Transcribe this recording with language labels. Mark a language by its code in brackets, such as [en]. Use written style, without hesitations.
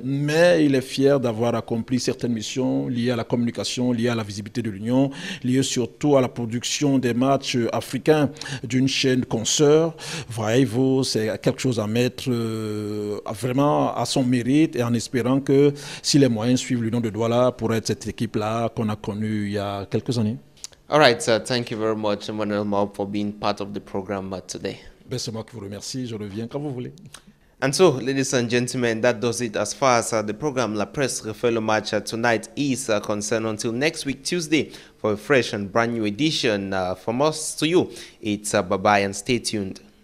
[fr] Mais il est fier d'avoir accompli certaines missions liées à la communication, liées à la visibilité de l'Union, liées surtout à la production des matchs africains d'une chaîne consoeur. Voyez-vous, c'est quelque chose à mettre vraiment à son mérite et en espérant que si les moyens suivent l'Union de Douala pour être cette équipe-là qu'on a connue il y a quelques années. [en] All right, sir. Thank you very much, Emmanuel Mao, for being part of the program today. [fr] C'est moi qui vous remercie. Je reviens quand vous voulez. [en] And so, ladies and gentlemen, that does it as far as the program La Presse Refait le Match tonight is concerned. Until next week, Tuesday, for a fresh and brand new edition from us to you. It's bye-bye and stay tuned.